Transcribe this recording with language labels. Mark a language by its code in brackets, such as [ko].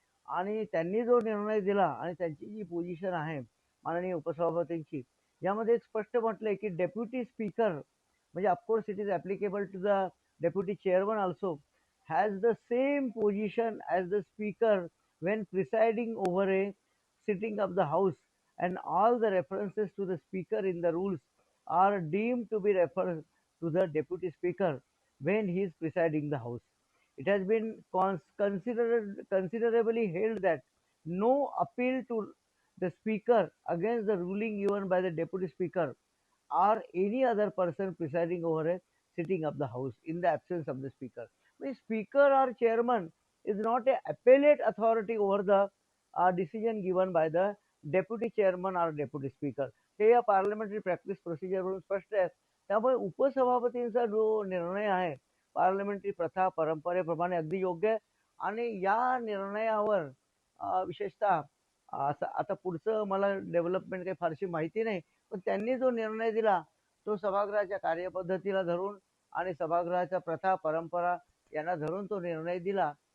[mr] आणि त्यांनी जो निर्णय दिला आणि त्यांची जी पोझिशन आहे माननीय उपसभापतींची, यामध्ये स्पष्ट म्हटलंय की [en] Deputy speaker म्हणजे of course it is applicable to the deputy chairman also has the same position as the speaker when presiding over a sitting of the house, and all the references to the speaker in the rules are deemed to be referred to the deputy speaker when he is presiding the house. It has been considerably held that no appeal to the speaker against the ruling given by the deputy speaker or any other person presiding over a sitting of the house in the absence of the speaker. The speaker or chairman is not a appellate authority over the decision given by the deputy chairman or deputy speaker. [mr] हे या parliamentary practice प्रोसिजरवरून स्पष्ट आहे. त्यामुळे उपसभापतींचा जो निर्णय आहे parliamentary प्रथा परंपरेप्रमाणे अगदी योग्य आहे. आणि या निर्णयावर विशेषतः आता पुढचं मला डेव्हलपमेंट काही फारशी माहिती नाही, पण त्यांनी जो निर्णय दिला तो सभागृहाच्या कार्यपद्धतीला धरून आणि सभागृहाच्या प्रथा परंपरा यांना धरून तो निर्णय दिला.